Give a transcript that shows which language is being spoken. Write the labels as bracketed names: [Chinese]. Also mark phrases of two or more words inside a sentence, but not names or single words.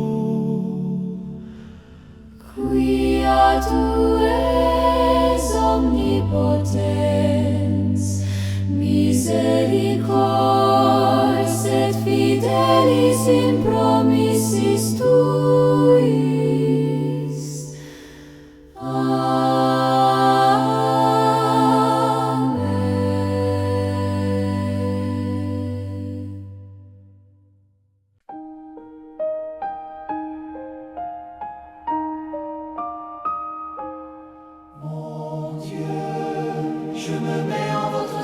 [Latin] Quia tu es omnipotens, misericordias et fidelis in promissis tuis. Amen. [French] Mon Dieu, je me mets en votre